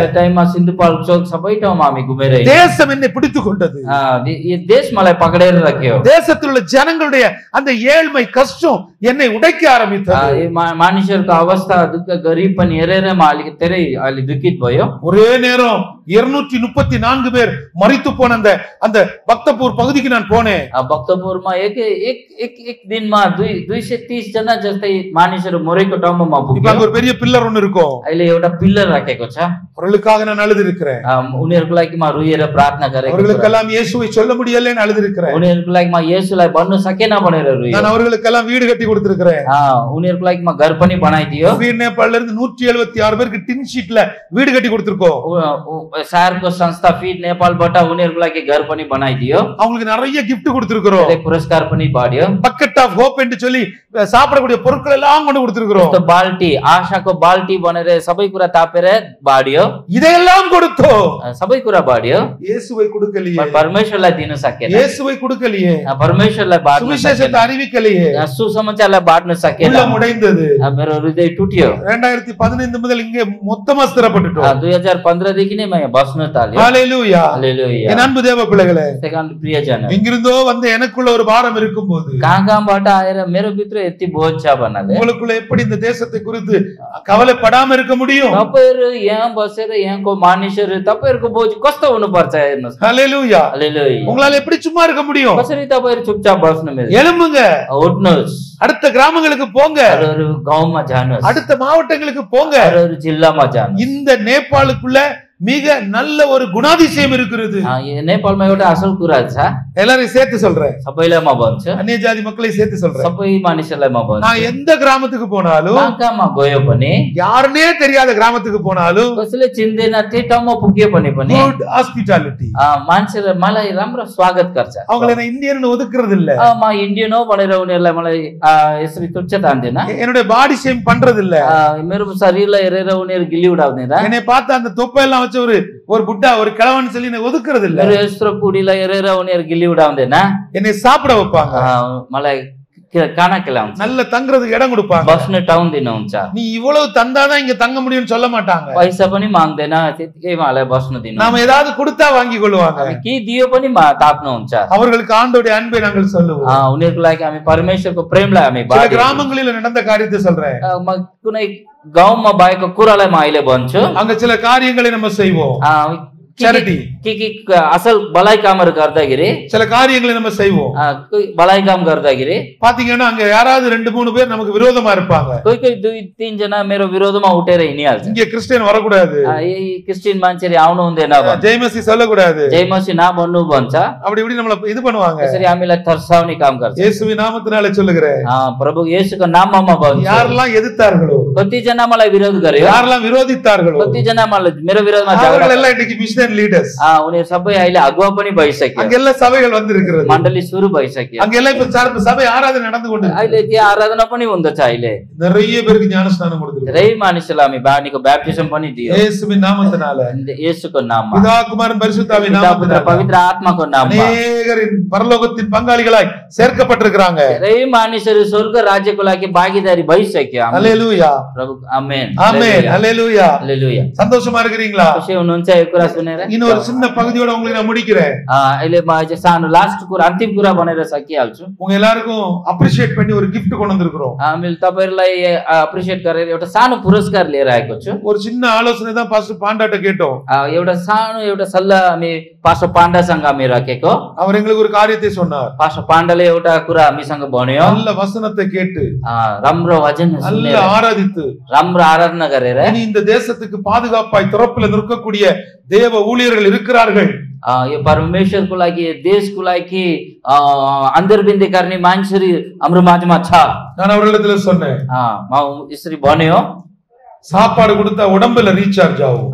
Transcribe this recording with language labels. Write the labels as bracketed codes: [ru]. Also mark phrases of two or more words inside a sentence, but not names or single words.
[ne] त्यो टाइममा सिन्धुपाल्चोक चौक सबै ठाउँमा हामी घुमेर हिँड्यौं। [ta] தேசம் என்னை பிடித்துக் கொண்டது. [ne] यो देश मलाई पकडेर राख्यो। [ta] தேசத்தில் உள்ள ஜனங்களுடைய அந்த ஏழ்மை கஷ்டம் என்னை உடைக்க ஆரம்பித்தது. [ne] यो मानिसहरुको अवस्था दुःख गरिब पनि हेरेर म अलिकति धेरै अलि दुखित भयो। [ta] ஒரே நேரம் 234 பேர் மரித்து போன அந்த பக்தபூர் பகுதிக்கு நான் போனேன். [ne] भक्तपुरमा एक दिनमा 230 30 जना जस्तै मानिसहरू मरेको ठाउँमा म [ta] இப்ப [ne] पुग्यो [ta] அங்க ஒரு பெரிய பில்லர் ஒண்ணு இருக்கும். [ne] अहिले एउटा पिल्लर राखेको छ [ta] அவர்களுக்காக நான் அழுது இருக்கிறேன். [ne] उनीहरूको लागि म रोएर प्रार्थना गरेको छु [ta] அவர்களுக்கெல்லாம் இயேசுவை சொல்ல முடியலன்னு அழுது இருக்கிறேன். [ne] उनीहरूको लागि म येशूलाई भन्न सकेन भनेर रोएँ [ta] நான் அவர்களுக்கெல்லாம் வீடு கட்டி கொடுத்திருக்கிறேன். [ne] उनीहरूको लागि म घर पनि बनाइदियो [ta] நேபாளல இருந்து 176 பேருக்கு டின் ஷீட்ல வீடு கட்டி கொடுத்திருக்கோம். [ne] शहरको संस्था फिड नेपालबाट उनीहरूको लागि घर पनि बनाइदियो [ta] அவங்களுக்கு நிறைய gift கொடுத்திருக்கிறோம். [ne] धेरै पुरस्कार पनि बाड्यो [en] bucket of hope [ta] என்று சொல்லி சாப்பிடக்கூடிய பொருட்கள் எல்லாம் கொண்டு கொடுத்திருக்கிறோம். [ne] त्यो बाल्टी आशाको बाल्टी बनेर सबै कुरा तापेर बाड्यो [ta] இதையெல்லாம் கொடுத்தோம். [ne] सबै कुरा बाड्यो [ta] இயேசுவை கொடுக்கலையே. [ne] परमेश्वरलाई दिन सकेन [ta] இயேசுவை கொடுக்கலையே. [ne] परमेश्वरलाई बाड्न [ta] சுவிசேஷத்தை அறிவிக்கலையே. [ne] सुसमाचारलाई बाड्न सकेन [ta] உள்ளம் உடைந்தது. [ne] मेरो हृदय टुट्यो [ta] 2015 முதல் இங்கே மொத்தமா ஸ்திரப்பட்டுட்டோம். [ne] 2015 देखि नै म बस्न थाल्यो [ta] ஹalleluya. [ne] हालेलुया [ta] என் அன்பு தேவ பிள்ளைகளே, [ne] सेकन्ड प्रियजन [ta] எங்கிருந்தோ வந்து எனக்குள்ள ஒரு பாரம் இருக்கும்போது [ne] कहाँबाट आएर मेरो भित्र यति बोझ छ भन्नाले [ta] உங்களுக்குள்ள எப்படி இந்த தேசத்தை குறித்து கவலைப்படாம இருக்க முடியும்? [ne] तपाईहरु यहाँ बसेर यहाँको मानिसहरु तपाईहरुको बोझ कस्तो हुनु पर्छ हेर्नुस् [ta] ஹalleluya. [ne] हालेलुया [ta] உங்களால எப்படி சும்மா இருக்க முடியும்? [ne] कसरी तपाईहरु चुपचाप बस्नु मिल्छ [ta] எழும்புங்க. [ne] उठ्नुस् [ta] அடுத்த கிராமங்களுக்கு போங்க. [ne] अरू गाउँमा जानुस् [ta] அடுத்த மாவட்டங்களுக்கு போங்க. [ne] अरू जिल्लामा जानुस् [ta] இந்த நேபாளுக்குள்ள மிக நல்ல ஒரு குணாதிசயம் இருக்கிறது. [ne] यो नेपालमा एउटा असल कुरा छ [ta] எல்லாரையும் சேர்த்து சொல்றேன். [ne] सबैलाई म भन्छु [ta] அந்நிய ஜாதி மக்களை சேர்த்து சொல்றேன். [ne] सबै मानिसहरूलाई म भन्छु [ta] நான் எந்த கிராமத்துக்கு போனாலும் [ne] कहाँमा गयो पनि [ta] யாருனே தெரியாத கிராமத்துக்கு போனாலும் [ne] कसैले चिन्दैन त्यो ठाउँमा पुग्यो भने पनि [en] good hospitality. [ne] मान्छेले मलाई राम्रो स्वागत गर्छ [ta] அவங்களை நான் இந்தியன்னு ஒதுக்குறது இல்ல. [ne] म इन्डियन हो भनेर उनीहरूलाई मलाई यसरी तुच्छ तान्दैन [ta] என்னுடைய [en] body shame [ta] பண்றது இல்ல. [ne] मेरो शरीरलाई हेरेर उनीहरू गिली उडाउँदैन [ta] என்னை பார்த்து அந்த தொப்பையெல்லாம் வச்ச ஒரு புட்டா ஒரு கிழவன் சொல்லி என்னை ஒதுக்குறது இல்ல. [ne] मेरो यस्तो पुडीलाई हेरेर उनीहरू गिली उडाउँदैन [ta] என்னை சாப்பிட வைப்பாங்க. [ne] मलाई खाना खिलाउँछ [ta] நல்ல தங்குறதுக்கு இடம் கொடுப்பாங்க. [ne] बस्ने ठाउँ दिनुहुन्छ [ta] நீ இவ்வளவு தந்தாதான் இங்க தங்க முடியும்னு சொல்ல மாட்டாங்க. [ne] पैसा पनि माग्दैन त्यतिकै मलाई बस्न दिनु [ta] நாம ஏதாவது கொடுத்தா வாங்கி கொள்வாங்க. [ne] के दियो पनि ताप्नुहुन्छ [ta] அவர்களுக்கு ஆண்டவருடைய அன்பை நாங்கள் சொல்லுவோம். [ne] उनीहरूको लागि हामी परमेश्वरको प्रेमलाई हामी [ta] சில கிராமங்களில் நடந்த காரியத்தை சொல்றேன். [ne] म कुनै गाउँमा भएको कुरालाई म अहिले भन्छु [ta] அங்க சில காரியங்களை நம்ம செய்வோம். Charity. [ne] के असल भलाइ कामहरु गर्दाखेरि [ta] சில காரியங்களை நம்ம செய்வோம். [ne] भलाइ काम गर्दाखेरि [ta] பாத்தீங்கன்னா அங்க யாராவது 2-3 பேர் நமக்கு விரோதமா இருப்பாங்க. [ne] कोही 2-3 जना मेरो विरोधमा उठेर हिँडिहाल्छ [ta] இங்க கிறிஸ்டியன் வரக்கூடாது. [ne] क्रिस्चियन मान्छेले आउनु हुँदैन [ta] ஜெயமசி சொல்லக்கூடாது. [ne] जयमसी नभन्नु भन्छ [ta] அப்படி இப்படி நம்மள இது பண்ணுவாங்க. [ne] त्यसरी हामीलाई थर्साउने काम गर्छ [ta] இயேசுவின் நாமத்தினாலே சொல்லுகிறேன். [ne] प्रभु येशूको नाममा म भन्छु [ta] யாரெல்லாம் எதிர்த்தார்களோ [ne] कति जना मलाई विरोध गर्यो [ta] யாரெல்லாம் விரோதித்தார்களோ [ne] कति जना मलाई मेरो विरोधमा झगडा [ta] அவர்கள் எல்லாம் இன்னைக்கு [en] missionary leaders. [ne] उनीहरु सबै अहिले अगुवा पनि भइसक्यो [ta] அங்க எல்லாம் சபைகள் வந்திருக்கிறது. [ne] मण्डली सुरु भइसक्यो [ta] அங்க எல்லாம் இப்ப சபை ஆராதனை நடந்து கொண்டிருக்கு. [ne] अहिले त्यो आराधना पनि हुँदछ अहिले [ta] நிறைய பேருக்கு ஞானஸ்நானம் கொடுத்திருக்கிறோம். [ne] धेरै मानिसलाई हामी बानीको ब्याप्टिजम पनि दियो [ta] இயேசுவின் நாமத்தினால [ne] येशूको नाममा [ta] பிதா குமாரன் பரிசுத்தாவின் [ne] पिता पुत्र [ta] நாமத்தினால [ne] पवित्र आत्माको नाममा [ta] अनेகரின் பரலோகத்தின் பங்காளிகளாய் சேர்க்கப்பட்டிருக்கிறாங்க. [ne] धेरै मानिसहरू स्वर्ग राज्यको लागि भागीदारी भइसक्यो [ta] ஹalleluya. [ne] प्रभु आमेन [ta] ஆமென். ஹalleluya. [ne] हालेलुया [ta] சந்தோஷமா இருக்கிறீங்களா? [ne] खुसी हुनुहुन्छ यो कुरा सुनेर [ta] இன்னொரு சின்ன பகுதியோட உங்களுக்கு நான் முடிக்கிறேன். [ne] अहिले म चाहिँ सानो लास्ट कुरा अन्तिम कुरा भनेर सकिहाल्छु [ta] உங்க எல்லாருக்கும் அப்ரிஷியேட் பண்ணி ஒரு gift கொண்டு வந்திருக்கிறோம். [ne] हामीले तपाईहरुलाई अप्रिशिएट गरेर एउटा सानो पुरस्कार लिएर आएको छु [ta] ஒரு சின்ன ஆலோசனை தான் பாஸ்டர் பாண்டாட்ட கேட்டோம். [ne] एउटा सानो एउटा सल्लाह हामी पास्टर पाण्डासँग हामी राखेको [ta] அவர் எங்களுக்கு ஒரு காரியத்தை சொன்னார். [ne] पास्टर पाण्डाले एउटा कुरा हामीसँग भन्यो [ta] நல்ல வசனத்தை கேட்டு [ne] राम्रो वचन [ta] நல்ல [ne] सुनेर [ta] ஆராதித்து [ne] राम्रो आराधना गरेर [ta] இனி இந்த தேசத்துக்கு பாதுகாப்பாய் திறப்பில் நிற்கக்கூடிய தேவ ஊழியர்கள் இருக்கிறார்கள். [ne] यो परमेश्वरको लागि देशको लागि अन्तर्बिन्दी गर्ने मान्छेहरू हाम्रो माझमा छ. [ta] நான் அவர்களிடத்துல சொன்னேன் [ne] म यसरी भन्यो [ta] சாப்பாடு கொடுத்தா உடம்புல ரீசார்ஜ் ஆகும்.